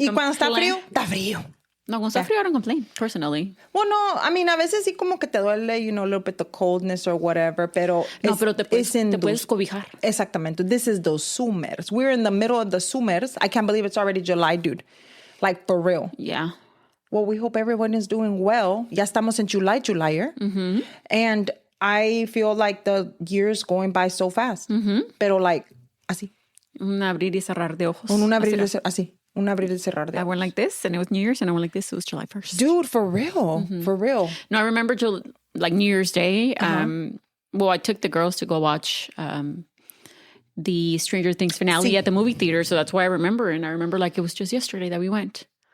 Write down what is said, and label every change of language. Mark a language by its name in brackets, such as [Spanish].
[Spanish] Y cuando está frío, está frío. No, cuando está frío, [English] I don't complain, personally. Well, no, I mean, [Spanish] a veces sí como que te duele, [English] you know, a little bit of coldness or whatever, pero... [Spanish] No, pero te puedes cobijar. [English] Exactamente. This is those summers. We're in the middle of the summers. I can't believe it's already July, dude. Like, for real. Yeah. Well, we hope everyone is doing well. [Spanish] Ya estamos en July. Mm-hmm. [English] And I feel like the year's going by so fast. Mm-hmm. [Spanish] Pero like, así. Un abrir y cerrar de ojos. Un abrir y cerrar, así. Un abrir y cerrar de ojos. [English] I went like this, and it was New Year's, and I went like this, it was July 1st. Dude, for real. Mm-hmm. For real. No, I remember like New Year's Day. Well, I took the girls to go watch the Stranger Things finale at the movie theater, so that's why I remember. And I remember like it was just yesterday that we went.